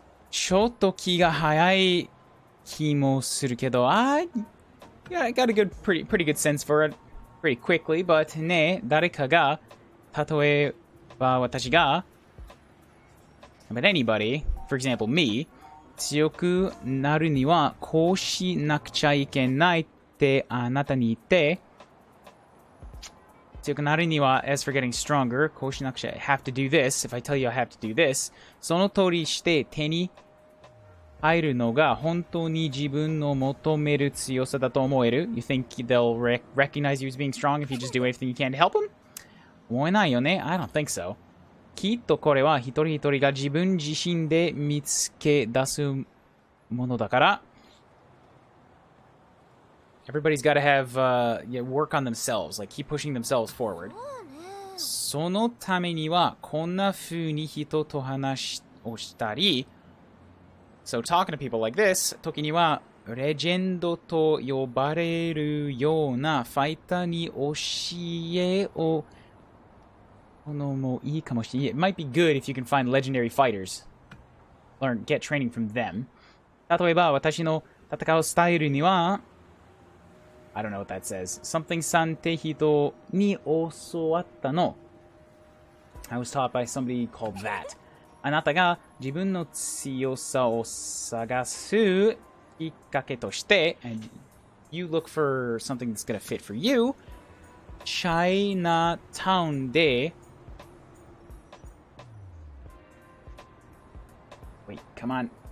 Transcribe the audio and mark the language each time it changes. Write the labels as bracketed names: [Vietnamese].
[Japanese] ちょっと気が早い気もするけど、 [English] I got a pretty good sense for it pretty quickly, but [Japanese] ね、誰かが、例えば私が、 [English] but anybody, for example me, [Japanese] 強くなるにはこうしなくちゃいけないってあなたに言って、強くなるには [English] as for getting stronger, [Japanese] こうしなくちゃ [English] have to do this, [Japanese] if I tell you I have to do this, その通りして手に入るのが本当に自分の求める強さだと思える? [English] You think they'll recognize you as being strong if you just do everything you can to help them? [Japanese] 思えないよね? [English] I don't think so. [Japanese] きっとこれは一人一人が自分自身で見つけ出すものだから。 [English] Everybody's got to have work on themselves, like keep pushing themselves forward. [Japanese] そのためにはこんな風に人と話をしたり、 [English] So talking to people like this, [Japanese] 時にはレジェンドと呼ばれるようなファイターに教えを [English] it might be good if you can find legendary fighters. Get training from them. [Japanese] 例えば、私の戦うスタイルには [English] I don't know what that says. [Japanese] Something さんって人に教わったの. [English] I was taught by somebody called that. [Japanese] あなたが自分の強さを探すきっかけとして [English] and you look for something that's gonna fit for you. Chinatown でWait, come on.